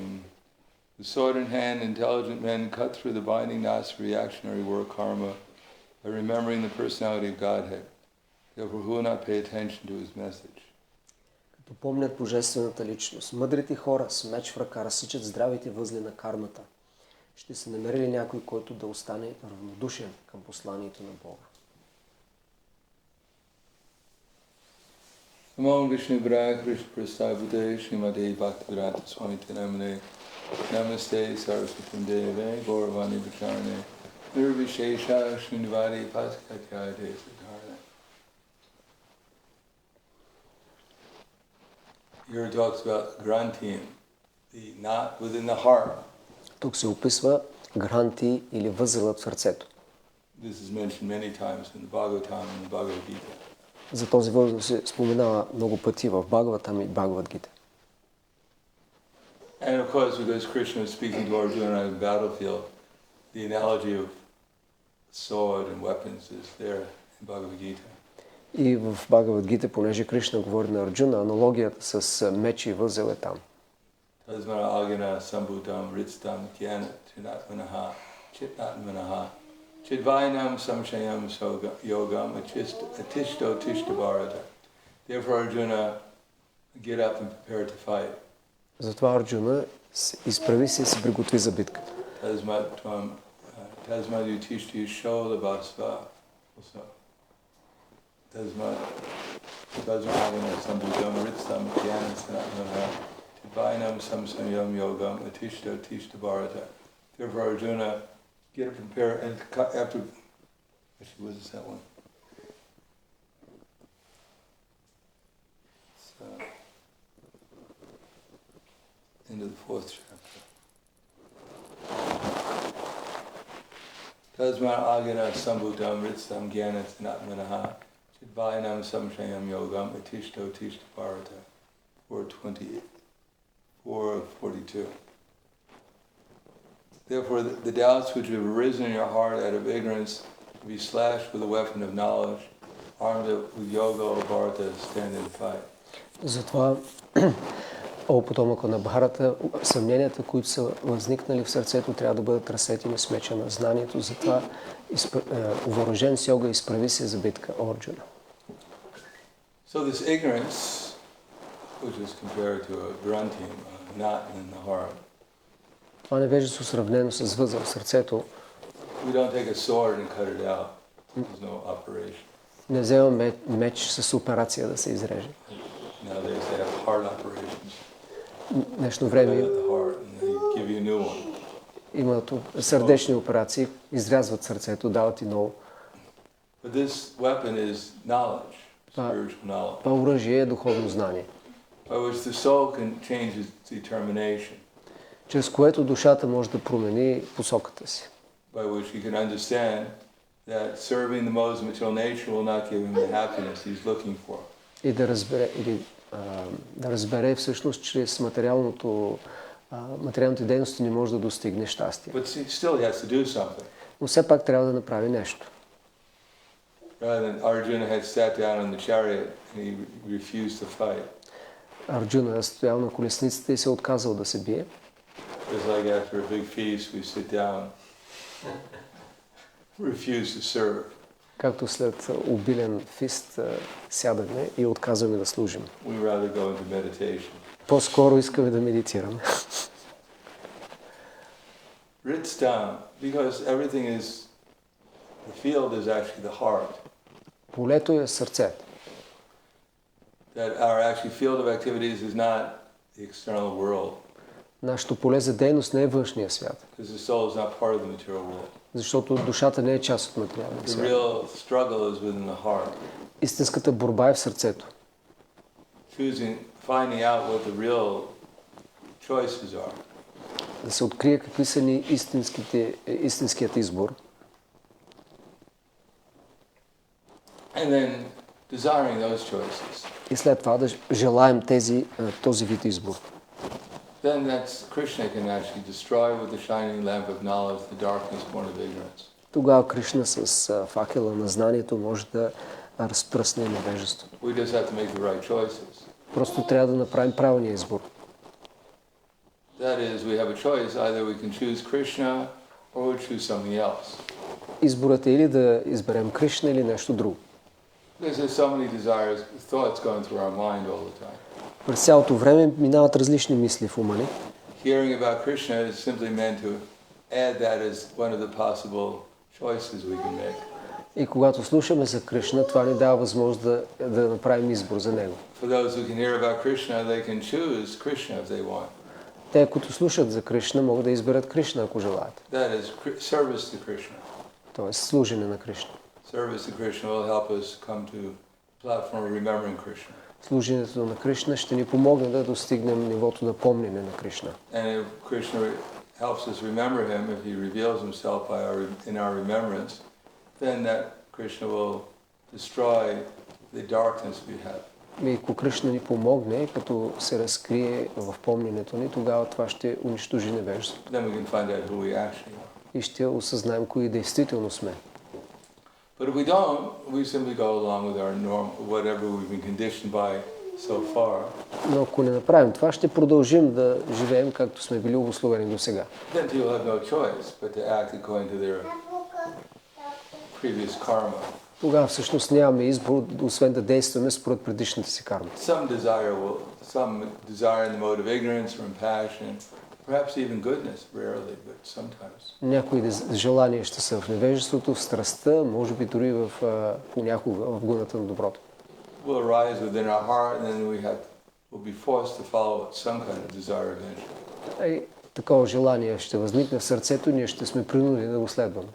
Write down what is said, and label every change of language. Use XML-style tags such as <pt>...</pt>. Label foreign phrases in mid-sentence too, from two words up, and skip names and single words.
<en>With sword in hand, intelligent men cut through the binding knots of reactionary work karma by remembering the personality of Godhead. Therefore, who will not pay attention to his message?</en> <bg>Като помнят Божествената личност, мъдрите хора с меч в ръка разсичат здравите възли на кармата. Ще се намери ли някой, който да остане равнодушен към посланието на Бога?</bg> <sa>Namo Vishnu Vara Krishna Prasthapute Srimate Bhaktivedanta Swami Namane Namaste Saraswati Deve Gauravani Bacharane Nirvishesha Srinivadi Paskatyade Siddhartha.</sa> <en>Here it talks about Grantiam, the knot within the heart.</en> <bg>Тук се описва гранти или възелът в сърцето.</bg> <en>This is mentioned many times in the Bhagavatam and the Bhagavad Gita.</en> <bg>За този възел се споменава много пъти в Бхагаватам и Бхагавад Гита.</bg> <en>And of course, because Krishna is speaking to Arjuna on the battlefield, the analogy of sword and weapons is there in Bhagavad Gita.</en> <bg>И в Бхагавад Гита, понеже Кришна говори на Арджуна, аналогията с меч и възел е там.</bg> <sa>Tasmana agana sambhutam ritstam jnana trinatmanaha chitnatmanaha chidvainam samshayam yogam atishto tishtabharata.</sa> <en>Therefore Arjuna, get up and prepare to fight.</en> <bg>Затова Арджуна изправи се и се приготви за битката.</bg> <sa>Tasmad yutishti sholabhasva. Tasmad agana sambhutam ritstam jnana trinatmanaha Vainam samsayam yogam atishta tishtabharata.</sa> <en>Therefore Arjuna, get up and prepare, and after, actually what is that one? So, into the 4th chapter.</en> <sa>Tasman agana sambhutam ritsam gyanat natmanaha chidvainam samshayam yogam atishto tishtabharata.</sa> <en>4:28. 4:42. Therefore, the doubts which have arisen in your heart out of ignorance will be slashed with a weapon of knowledge, armed with yoga or Borbata, stand and fight.</en> <bg>Затова, о потомъка на Бхарата, съмненията, които са възникнали в сърцето, трябва да бъдат разсетени с меча на знанието. Затова, въоръжен с йога, изправи се за битка, Арджуна.</bg> <en>So this ignorance, which is compared to a grunting, a knot in the heart.</en> <bg>Това невежество сравнено с възел в сърцето.</bg> <en>We don't take a sword and cut it out. There's no operation.</en> <bg>Не взема меч с операция да се изреже.</bg> <en>Nowadays they have heart operations.</en> <bg>Днешно време имат сърдечни операции, изрязват сърцето, дават и ново.</bg> <en>But this weapon is knowledge, spiritual knowledge.</en> <bg>Това оръжие е духовно знание.</bg> <en>By which the soul can change its determination.</en> <bg>Чрез което душата може да промени посоката си.</bg> <en>By which he can understand that serving the modes of material nature will not give him the happiness he's looking for.</en> <bg>И да разбере всъщност, чрез материалните дейности не може да достигне щастие.</bg> <en>But still he has to do something.</en> <bg>Но все пак трябва да направи нещо.</bg> <en>Rather than Arjuna had sat down on the chariot and he refused to fight.</en> <bg>Арджуна е стоял на колесницата и се отказал да се бие.</bg> <en>It's like after a big feast we sit down, refuse to serve.</en> <bg>Както след обилен фист сядаме и отказваме да служим.</bg> <en>We rather go into meditation.</en> <bg>По-скоро искаме да медитираме.</bg> <en>Writs down, because everything is, the field is actually the heart.</en> <bg>Полето е сърцето.</bg> <en>That our actually field of activities is not the external world.</en> <bg>Нашето поле за дейност не е външния свят.</bg> <en>Because the soul is not part of the material world.</en> <bg>Защото душата не е част от материалния свят.</bg> <en>The real struggle is within the heart.</en> <bg>Истинската борба е в сърцето.</bg> <en>Finding out what the real choices are.</en> <bg>Да се открие какви са ни истинският избор.</bg> <en>And then desiring those choices.</en> <bg>И след това да желаем този вид избор.</bg> <en>Then that's Krishna can actually destroy with the shining lamp of knowledge the darkness born of ignorance.</en> <bg>Тогава Кришна с факела на знанието може да разпръсне невежеството.</bg> <en>We just have to make the right choices.</en> <bg>Просто трябва да направим правилния избор.</bg> <en>That is, we have a choice. Either we can choose Krishna or we choose something else.</en> <bg>Изборът е или да изберем Кришна или нещо друго.</bg> <en>Because there's so many desires, thoughts going through our mind all the time.</en> <bg>През цялото време минават различни мисли в ума ни.</bg> <en>Hearing about Krishna is simply meant to add that as one of the possible choices we can make.</en> <bg>И когато слушаме за Кришна, това ни дава възможност да направим избор за него.</bg> <en>For those who can hear about Krishna, they can choose Krishna if they want.</en> <bg>Те, които слушат за Кришна, могат да изберат Кришна, ако желаят.</bg> <en>That is service to Krishna.</en> <bg>Тоест служене на Кришна.</bg> <en>Service to Krishna will help us come to the platform of remembering Krishna.</en> <bg>Служенето на Кришна ще ни помогне да достигнем нивото на помнене на Кришна.</bg> <en>And if Krishna helps us remember him, if he reveals himself in our remembrance, then that Krishna will destroy the darkness we have.</en> <bg>И ако Кришна ни помогне, като се разкрие в помненето ни, тогава това ще унищожи невежеството.</bg> <en>Then we can find out who we actually are.</en> <bg>И ще осъзнаем кои действително сме.</bg> <en>But if we don't, we simply go along with our norm, whatever we've been conditioned by so far.</en> <bg>Но ако не направим това, ще продължим да живеем както сме били обусловени до сега.</bg> <en>Then people have no choice but to act according to their previous karma.</en> <bg>Тогава всъщност нямаме избор, освен да действаме според предишната си карма.</bg> <en>Some desire in the mode of ignorance or impassion, perhaps even goodness, rarely, but sometimes.</en> <bg>Някои желания ще са в невежеството, в страстта, може би дори понякога в гуната на доброто.</bg> <en>Will arise within our heart, and then we'll be forced to follow some kind of desire eventually.</en> <bg>Такова желание ще възникне в сърцето, ние ще сме принудени да го следваме.</bg>